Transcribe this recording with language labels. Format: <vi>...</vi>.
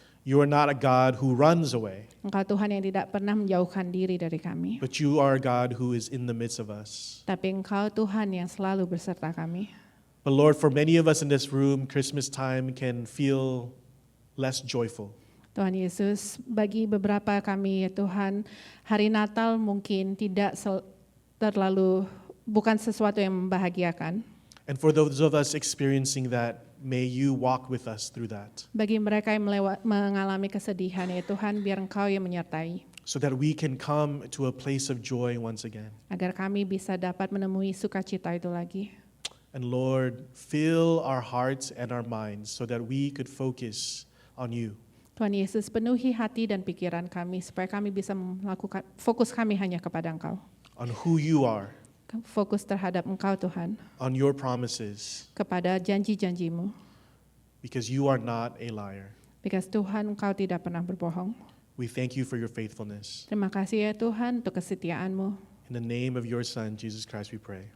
<en>You are not a God who runs away,</en> <id>Engkau Tuhan yang tidak pernah menjauhkan diri dari kami.</id> <en>but you are a God who is in the midst of us.</en> <id>Tapi Engkau Tuhan yang selalu beserta kami.</id> <en>But Lord, for many of us in this room, Christmas time can feel less joyful.</en> <id>Tuhan Yesus, bagi beberapa kami ya Tuhan, hari Natal mungkin tidak terlalu, bukan sesuatu yang membahagiakan.</id> <en>And for those of us experiencing that, may you walk with us through that,</en> <id>Bagi mereka yang mengalami kesedihan ya Tuhan, biar Engkau yang menyertai.</id> <en>so that we can come to a place of joy once again.</en> <id>Agar kami bisa dapat menemui sukacita itu lagi.</id> <en>And Lord, fill our hearts and our minds so that we could focus on you.</en> <id>Tuhan Yesus, penuhi hati dan pikiran kami supaya kami bisa melakukan, fokus kami hanya kepada Engkau.</id> <en>On who you are,</en> <id>Fokus terhadap Engkau Tuhan,</id> <en>on your promises,</en> <id>kepada janji-janji-Mu.</id> <en>because you are not a liar. Because</en> <id>Tuhan Engkau tidak pernah berbohong.</id> <en>We thank you for your faithfulness.</en> <id>Terima kasih ya Tuhan untuk kesetiaan-Mu.</id> <en>In the name of your Son, Jesus Christ, we pray.</en>